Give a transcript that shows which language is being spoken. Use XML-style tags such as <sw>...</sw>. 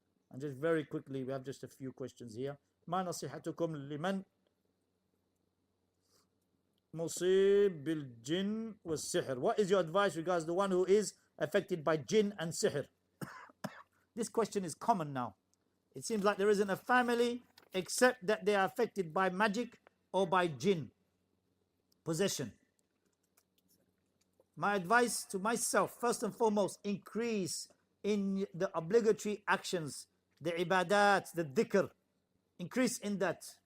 <en>And just very quickly, we have just a few questions here.</en> <ar>ما نصيحتكم لمن مصيب بالجن والسحر?</ar> <en>What is your advice regards the one who is affected by jinn and sihr? This question is common now. It seems like there isn't a family except that they are affected by magic or by jinn possession. My advice to myself, first and foremost, increase in the obligatory actions, the ibadat, the dhikr. Increase in that.</en>